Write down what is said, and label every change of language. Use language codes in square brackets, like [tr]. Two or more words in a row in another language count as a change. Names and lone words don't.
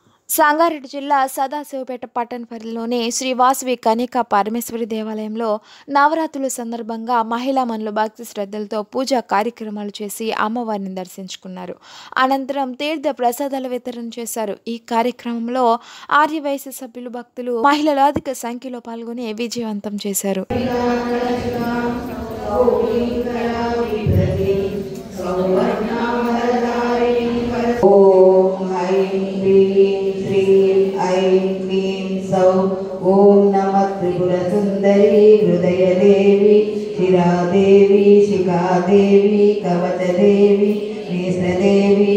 [te] సంగారెడ్డి జిల్లా సదాశివపేట పట్టణ పరిధిలోని శ్రీ వాసవి కన్యకా పరమేశ్వరి దేవాలయంలో నవరాత్రుల సందర్భంగా మహిళా మనులు భక్తి శ్రద్ధలతో పూజా కార్యక్రమాలు చేసి అమ్మవారిని దర్శించుకున్నారు. అనంతరం తీర్థ ప్రసాదాల వితరణ చేశారు. ఈ కార్యక్రమంలో ఆర్యవైశ్య సభ్యులు, భక్తులు, మహిళలు అధిక సంఖ్యలో పాల్గొని విజయవంతం చేశారు. [sa] ओम नमः त्रिपुर सुंदरी हृदय देवी शिरा देवी शिखा देवी कवच देवी नेत्र देवी